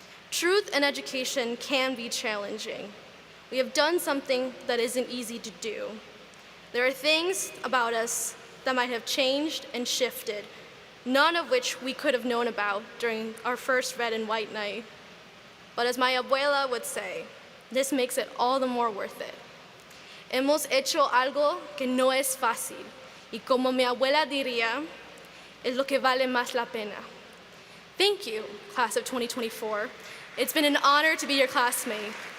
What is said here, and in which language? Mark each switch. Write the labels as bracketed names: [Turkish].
[English] Truth in education can be challenging. We have done something that isn't easy to do. There are things about us that might have changed and shifted, none of which we could have known about during our first red and white night. But as my abuela would say, this makes it all the more worth it. [Spanish] Hemos hecho algo que no es fácil, y como mi abuela diría, es lo que vale más la pena. [English] Thank you, class of 2024. It's been an honor to be your classmate.